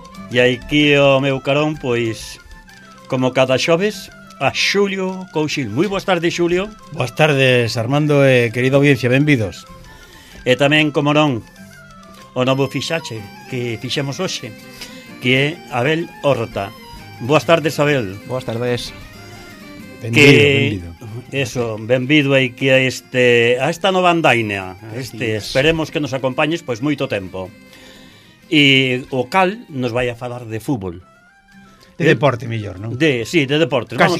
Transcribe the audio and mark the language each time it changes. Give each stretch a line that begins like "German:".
Galician: Y aquí, meu carón, pues, como cada xoves, a Xulio Couchil.
Spanish: Muy buenas tardes, Xulio. Buenas tardes, Armando, querida audiencia, bienvenidos.
Galician: E también, como non, o novo fixache que fixemos hoxe, que é Abel Horta.
Spanish: Buenas tardes, Abel. Buenas tardes. Bienvenido.
Galician: Eso, bienvenido aquí a esta nova andaina. Esperemos que nos acompañes, pues, moito tempo. E o cal nos vai a falar de fútbol. De deporte, mellor, non? De deporte.